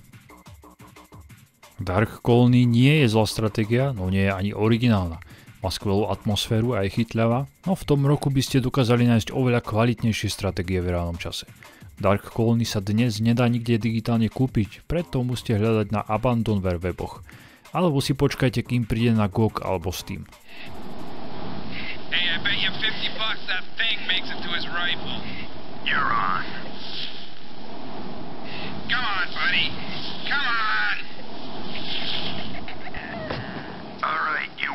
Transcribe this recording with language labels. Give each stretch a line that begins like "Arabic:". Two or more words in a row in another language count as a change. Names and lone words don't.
Slovak: Dark Colony nie je zlá stratégia, no nie je ani originálna. Má skvelú atmosféru a je chytľavá, no v tom roku by ste dokázali nájsť oveľa kvalitnejšie stratégie v reálnom čase. Dark Colony sa dnes nedá nikde digitálne kúpiť, preto musíte hľadať na Abandonware weboch. Alebo si počkajte, kým príde na GOG alebo Steam.
English: Hey, I bet you $50 that thing makes it to his rifle. You're on. Come on, buddy. Come on. All right.